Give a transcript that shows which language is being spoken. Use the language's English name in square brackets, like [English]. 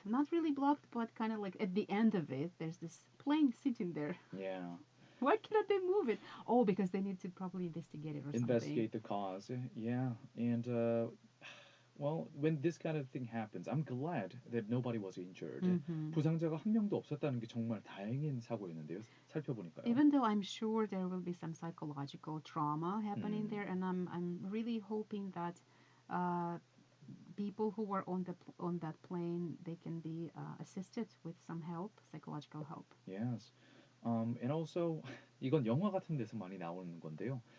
[English] Not really blocked, but kind of like at the end of it, there's this plane sitting there. Yeah. Why cannot they move it? Oh, because they need to probably investigate it or Investigate the cause. Yeah. And, well, when this kind of thing happens, I'm glad that nobody was injured. [Korean] 부상자가 한 명도 없었다는 게 정말 다행인 사고였는데요. 살펴보니까요. [English] Even though I'm sure there will be some psychological trauma happening there, and I'm really hoping that people who were on that plane, they can be assisted with some help, psychological help. Yes. And also [Korean] 이건 영화 같은 데서 많이 나오는 건데요.